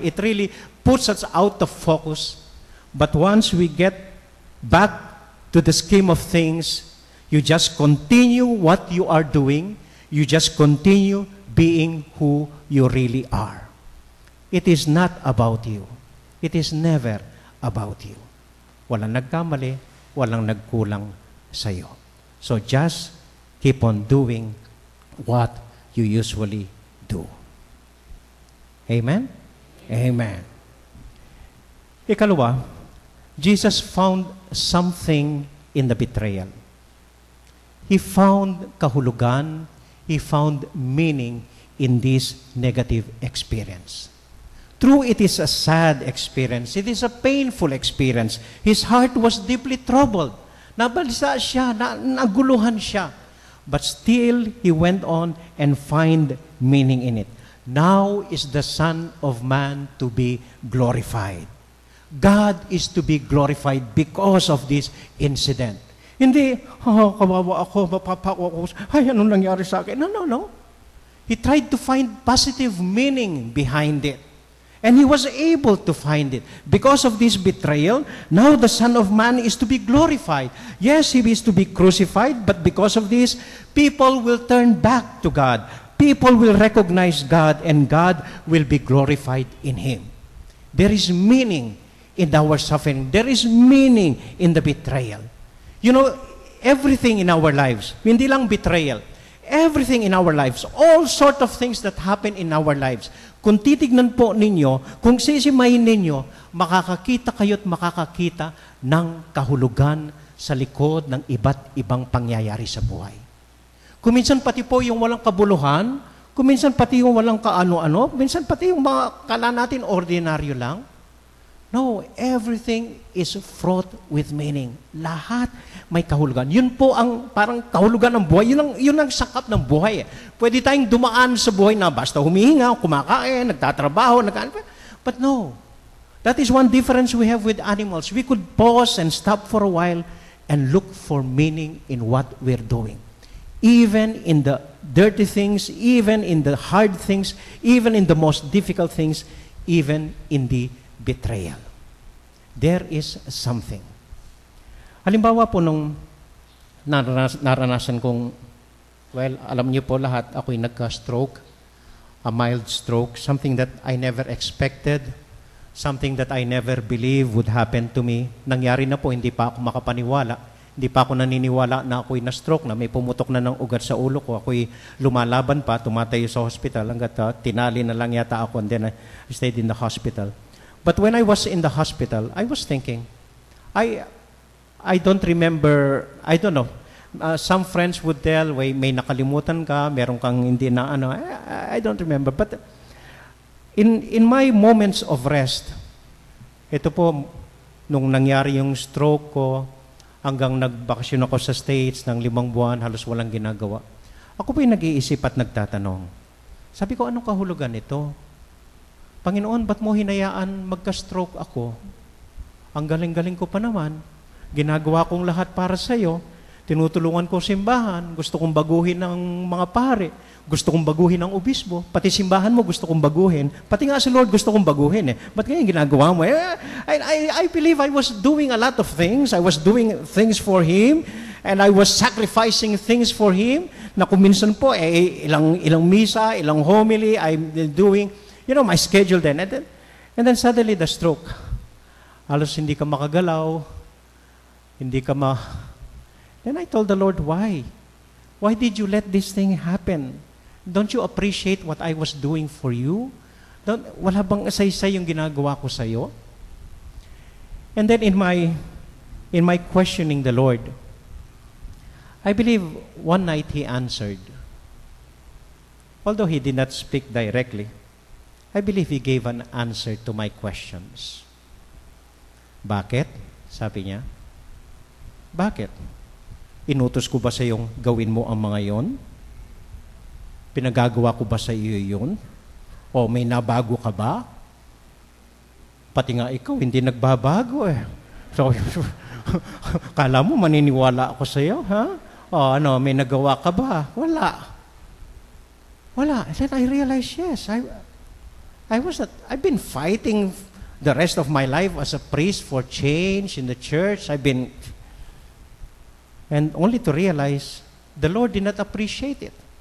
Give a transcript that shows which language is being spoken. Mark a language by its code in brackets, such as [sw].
[en] It really puts us out of focus. But once we get back to the scheme of things, you just continue what you are doing. You just continue being who you really are. It is not about you. It is never about you. [tl] Walang nagkamali, walang nagkulang sa'yo. [en] So just keep on doing what you usually do. Amen? Amen. [tl] Ikalawa, [en] Jesus found something in the betrayal. He found [tl] kahulugan, [en] he found meaning in this negative experience. True, it is a sad experience. It is a painful experience. His heart was deeply troubled. Nabalisa siya, naguluhan siya. But still, he went on and find meaning in it. Now is the Son of Man to be glorified. God is to be glorified because of this incident. [tl] Hindi, kawawa ako, mapapako ako, ay, anong nangyari sa akin? [en] No. He tried to find positive meaning behind it. And he was able to find it. Because of this betrayal, now the Son of Man is to be glorified. Yes, he is to be crucified, but because of this, people will turn back to God. People will recognize God, and God will be glorified in him. There is meaning in our suffering. There is meaning in the betrayal. You know, everything in our lives, [tl] hindi lang betrayal, [en] everything in our lives, [tl] all sort of things that happen in our lives, kung titignan po ninyo, kung sisimayin ninyo, makakakita kayo't makakakita ng kahulugan sa likod ng iba't ibang pangyayari sa buhay. Kuminsan pati po yung walang kabuluhan, kuminsan pati yung walang kaano-ano, minsan pati yung mga kala natin ordinaryo lang. [en] No, everything is fraught with meaning. [tl] Lahat may kahulugan. Yun po ang parang kahulugan ng buhay. Yun ang sakap ng buhay. Pwede tayong dumaan sa buhay na basta humihinga, kumakain, nagtatrabaho, [en] but no. That is one difference we have with animals. We could pause and stop for a while and look for meaning in what we're doing. Even in the dirty things, even in the hard things, even in the most difficult things, even in the betrayal. There is something. [tl] Halimbawa po nung naranasan kong, [en] well, [tl] alam niyo po lahat, ako'y nagka-stroke, [en] a mild stroke, something that I never expected, something that I never believed would happen to me. [tl] Nangyari na po, hindi pa ako makapaniwala. Hindi pa ako naniniwala na ako'y na-stroke, na may pumutok na ng ugat sa ulo ko. Ako'y lumalaban pa, tumatayo sa hospital, hanggat tinali na lang yata ako, [en] and then I stayed in the hospital. But when I was in the hospital, I was thinking, I don't remember, I don't know, some friends would tell, [tl] may nakalimutan ka, meron kang hindi na ano, [en] I don't remember. But in my moments of rest, [tl] ito po, nung nangyari yung stroke ko, hanggang nagbakasyon ako sa States ng 5 buwan, halos walang ginagawa. Ako po yung nag-iisip at nagtatanong. Sabi ko, anong kahulugan ito? Panginoon, ba't mo hinayaan magka-stroke ako? Ang galing-galing ko pa naman. Ginagawa kong lahat para sa iyo. Tinutulungan ko simbahan. Gusto kong baguhin ng mga pare. Gusto kong baguhin ng obispo. Pati simbahan mo gusto kong baguhin. Pati nga si Lord gusto kong baguhin. Ba't ganyan ginagawa mo? [en] I believe I was doing a lot of things. I was doing things for Him. And I was sacrificing things for Him. [tl] Na kung minsan po, ilang misa, ilang homily, [en] I'm doing, my schedule then. And then suddenly the stroke. [tl] Halos hindi ka makagalaw. [en] Then I told the Lord, why? Why did you let this thing happen? Don't you appreciate what I was doing for you? [tl] Wala bang asay-say yung ginagawa ko sa iyo? [en] And then in my questioning the Lord, I believe one night He answered. Although He did not speak directly, I believe He gave an answer to my questions. [tl] Bakit? Sabi niya. Bakit? Inutos ko ba sa iyong gawin mo ang mga yon? Pinagagawa ko ba sa iyo yun? O may nabago ka ba? Pati nga ikaw, hindi nagbabago eh. So, kala mo maniniwala ako sa iyo, ha? O ano, may nagawa ka ba? Wala. [en] And then I realized, yes, I've been fighting the rest of my life as a priest for change in the church. And only to realize, the Lord did not appreciate it.